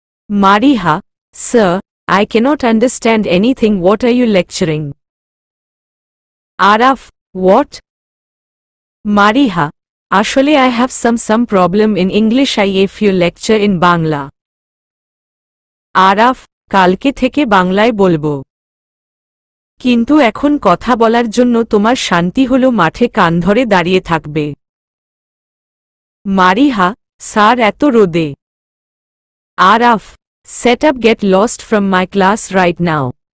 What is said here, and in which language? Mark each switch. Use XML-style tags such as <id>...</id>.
<en>Mariha, sir, I cannot understand anything. What are you lecturing? Araf, what? Mariha, ashole I have some problem in English. If you lecture in Bangla.</en> <bn>Araf, কালকে থেকে বাংলায় বলবো। কিন্তু এখন কথা বলার জন্য তোমার শান্তি হলো মাঠে কান ধরে দাঁড়িয়ে থাকবে। মারিহা, স্যার এত রোদে।</bn> <en>Araf, set up, get lost from my class right now.</en>